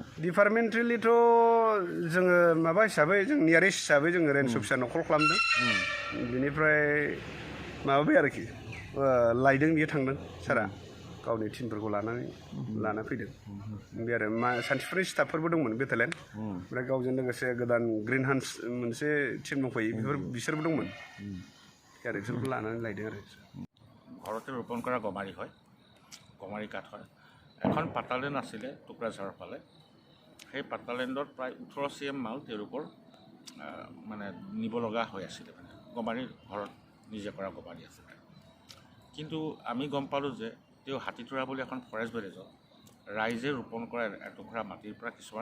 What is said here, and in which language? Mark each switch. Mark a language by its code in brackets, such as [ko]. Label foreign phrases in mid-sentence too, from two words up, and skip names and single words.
[brx] डिपार्टमेन्टेलिथ' जोङो माबा हिसाबै जों नियारेस्ट हिसाबै जोङो रेन्ज अफिसारनाव कल खालामदों बिनिफ्राय माबाबाय आरोखि लायदों बियो थांदों सारा गावनि टिमफोरखौ लाना फैदों बे आरो सानथिफुरनि स्टाफफोरबो दंमोन बेटालियन ओमफ्राय गावजों लोगोसे गोदान ग्रिन हान्स मोनसे टिम दंफैयो बिसोरबो दंमोन आरो बिसोरखौ लानानै लायदों आरो [as] ঘৰতে ৰোপণ কৰা গমাৰি হয় গমাৰি কাঠ হয় এখন পাতালেণ্ড আছিলে টুকুৰাঝাৰৰ ফালে সেই পাতালেণ্ডত প্ৰায় 18 CM মাল তেওঁলোকৰ মানে নিব লগা হৈ আছিলে মানে গমাৰিৰ ঘৰত নিজে কৰা গমাৰি আছিলে কিন্তু আমি গম পালোঁ যে তেওঁ হাতীতৰা বুলি এখন ফৰেষ্ট ভিলেজত ৰাইজে ৰোপণ কৰা এটুকুৰা মাটিৰ পৰা কিছুমান